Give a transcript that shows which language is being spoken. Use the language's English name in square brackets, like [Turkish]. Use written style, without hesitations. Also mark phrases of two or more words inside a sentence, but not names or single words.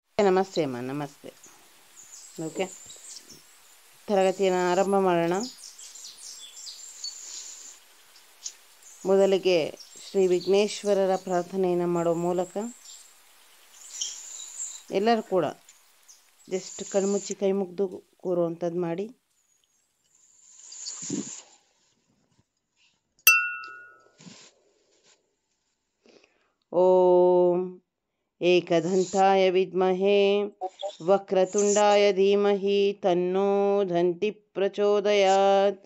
[Kannada] ನಮಸ್ತೆ ಅಮ್ಮ, ನಮಸ್ತೆ. ಓಕೆ, ತರಗತಿಯನ್ನು ಆರಂಭ ಮಾಡೋಣ. ಮೊದಲಿಗೆ ಶ್ರೀ ವಿಘ್ನೇಶ್ವರರ ಪ್ರಾರ್ಥನೆಯನ್ನು ಮಾಡುವ ಮೂಲಕ ಎಲ್ಲರೂ ಕೂಡ ಜಸ್ಟ್ ಕಣ್ಮುಚ್ಚಿ ಕೈ ಮುಗ್ದು ಕೂರುವಂಥದ್ದು ಮಾಡಿ. [Sanskrit] ಓಂ ಏಕದಂತಾಯ ವಿದ್ಮಹೇ ವಕ್ರತುಂಡಾಯ ಧೀಮಹಿ ತನ್ನೋ ದಂತಿ ಪ್ರಚೋದಯಾತ್.